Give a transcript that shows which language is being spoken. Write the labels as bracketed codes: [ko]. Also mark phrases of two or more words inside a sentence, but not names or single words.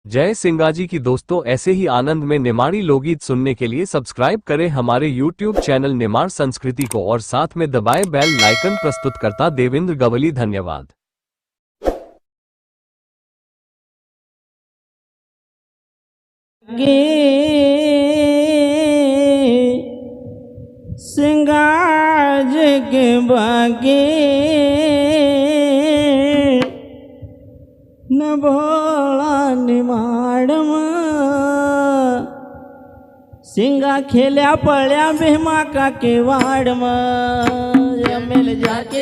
[hi] जय सिंगाजी की। दोस्तों, ऐसे ही आनंद में निमाड़ी लोकगीत सुनने के लिए सब्सक्राइब करें हमारे यूट्यूब चैनल निमाड़ संस्कृति को और साथ में दबाएं बेल लाइकन। प्रस्तुतकर्ता देवेंद्र गवली। धन्यवाद। [noe] सिंगाज के बागे न भोळा निमाडम सिंगा खेल्या पळ्या भीमा का के वाडम मिल जाके